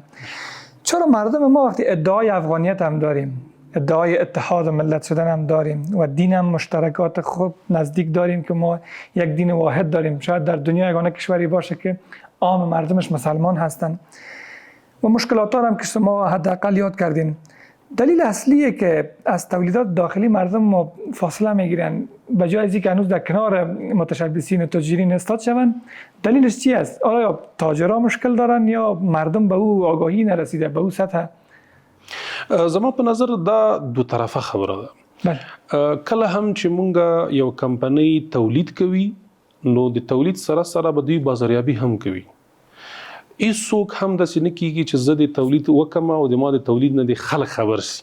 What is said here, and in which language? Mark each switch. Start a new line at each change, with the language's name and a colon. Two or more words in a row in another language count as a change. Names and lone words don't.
Persian: چرا مردم ما وقتی ادعای افغانیت هم داریم، ادعای اتحاد ملت شدن هم داریم و دین هم مشترکات خوب نزدیک داریم که ما یک دین واحد داریم، شاید در دنیا یگانه کشوری باشه که عام مردمش مسلمان هستن و مشکلات هم که شما حداقل یاد کردین، دلیل اصلیه که از تولیدات داخلی مردم ما فاصله میگیرن به جای از اینکه هنوز در کنار متشبثین و تاجرین استاد شون، دلیلش چی است؟ آیا تاجرها مشکل دارن یا مردم به او آگاهی نرسیده، به او سطح؟
Pashto: زما په نظر دا دو طرفه خبره ده. کله هم چې مونږ یو کمپنۍ تولید کوي، نو د تولید سره سره به دوی بازاریابي هم کوي. هیڅوک هم داسې نه کیږي چې زه د تولید وکم او د ما د تولید نه د خلک خبر شي.